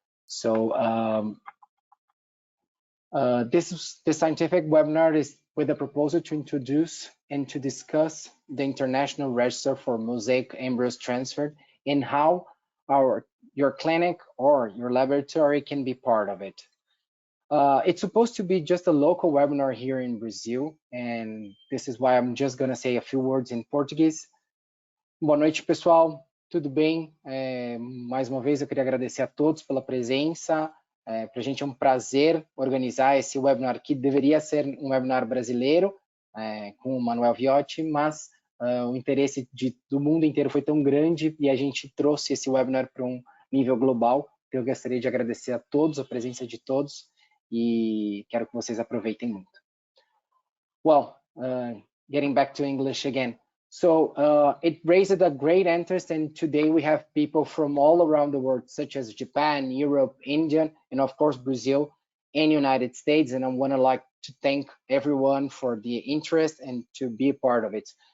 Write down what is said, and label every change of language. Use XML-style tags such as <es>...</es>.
<en>So this scientific webinar is with a proposal to introduce and to discuss the International Register for Mosaic Embryos Transferred and how your clinic or your laboratory can be part of it. It's supposed to be just a local webinar here in Brazil, and this is why I'm just going to say a few words in Portuguese.</en> <pt>Boa noite, pessoal. Tudo bem? Mais uma vez, eu queria agradecer a todos pela presença. Para a gente é um prazer organizar esse webinar, que deveria ser um webinar brasileiro, com o Manuel Viotti, mas o interesse do mundo inteiro foi tão grande e a gente trouxe esse webinar para um nível global. Eu gostaria de agradecer a todos, a presença de todos, e quero que vocês aproveitem muito.</pt> <en>Well, getting back to English again. So it raised a great interest, and today we have people from all around the world, such as Japan, Europe, India, and of course Brazil and United States. And I want to like to thank everyone for the interest and to be a part of it.</en>